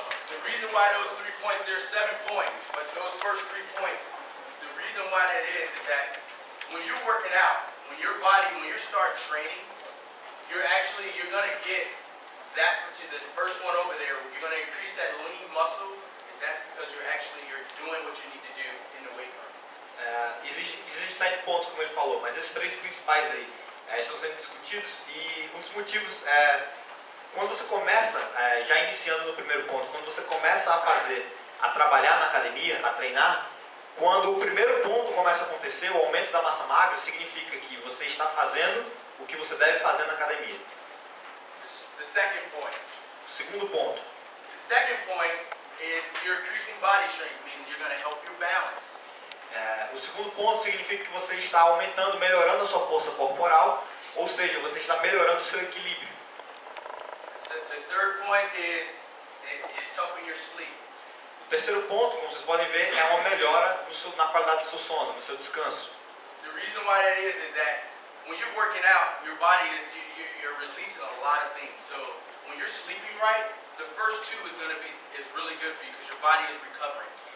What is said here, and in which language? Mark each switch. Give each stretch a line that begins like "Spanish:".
English: The reason why those 3 points, there are 7 points, but those first 3 points, the reason why that is that when you're working out, when your body, when you start training, you're going to get that, the first one over there, you're going to increase that lean muscle, is that because you're doing what you need to do in the weight room.
Portuguese: Existem 7 pontos, como ele falou, mas esses 3 principais aí estão sendo discutidos e um dos motivos quando você começa, já iniciando no primeiro ponto, quando você começa a trabalhar na academia, a treinar, quando o primeiro ponto começa a acontecer, o aumento da massa magra, significa que você está fazendo o que você deve fazer na academia.
English: The second point.
Portuguese: O segundo ponto.
English: The second point is you're increasing body strength, meaning you're going to help your balance.
Portuguese: O segundo ponto significa que você está aumentando, melhorando a sua força corporal, ou seja, você está melhorando o seu equilíbrio.
English: The third point is it's helping your sleep.
Portuguese: O terceiro ponto, como vocês podem ver, é uma melhora na qualidade do seu sono, no seu descanso.
English: The reason why that is that when you're working out, your body you're releasing a lot of things. So when you're sleeping right, the first 2 is really good for you because your body is recovering.